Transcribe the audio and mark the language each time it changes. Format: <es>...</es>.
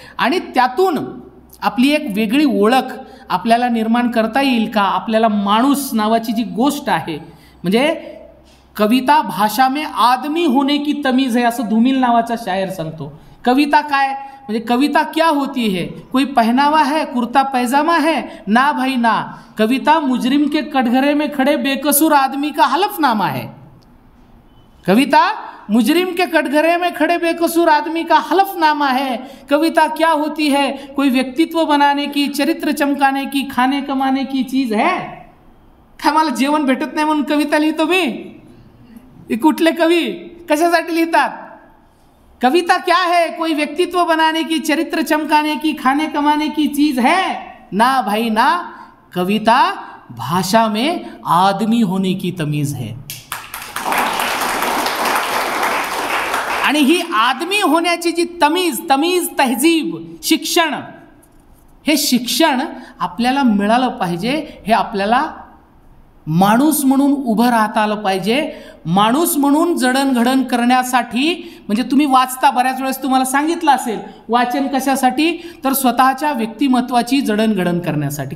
<mr>आणि त्यातून आपली एक वेगळी ओळख आपल्याला निर्माण करता येईल का? आपल्याला माणूस नावाची जी गोष्ट आहे, म्हणजे</mr> <hi>कविता भाषा में आदमी होने की तमीज है</hi> <mr>असं धूमिल नावाचा शायर सांगतो. कविता काय म्हणजे</mr> <hi>कविता क्या होती है? कोई पहनावा है, कुर्ता पैजामा है? ना भाई ना. कविता मुजरिम के कटघरे में खड़े बेकसूर आदमी का हलफनामा है. कविता मुजरिम के कटघरे में खड़े बेकसूर आदमी का हलफनामा है. कविता क्या होती है? कोई व्यक्तित्व बनाने की, चरित्र चमकाने की, खाने कमाने की चीज है.</hi> <mr>काय मला जेवण भेटत नाही म्हणून कविता लिहितो मी? कुठले कवी कशासाठी लिहितात?</mr> <hi>कविता क्या है? कोई व्यक्तित्व बनाने की, चरित्र चमकाने की, खाने कमाने की चीज है? ना भाई ना. कविता भाषा में आदमी होने की तमीज है.</hi> <mr>आणि ही आदमी होण्याची जी तमीज तहजीब, शिक्षण, हे शिक्षण आपल्याला मिळालं पाहिजे. हे आपल्याला माणूस म्हणून उभं राहता आलं पाहिजे. माणूस म्हणून जडणघडण करण्यासाठी, म्हणजे तुम्ही वाचता, बऱ्याच वेळेस तुम्हाला सांगितलं असेल वाचन कशासाठी, तर स्वतःच्या व्यक्तिमत्वाची जडणघडण करण्यासाठी.</mr>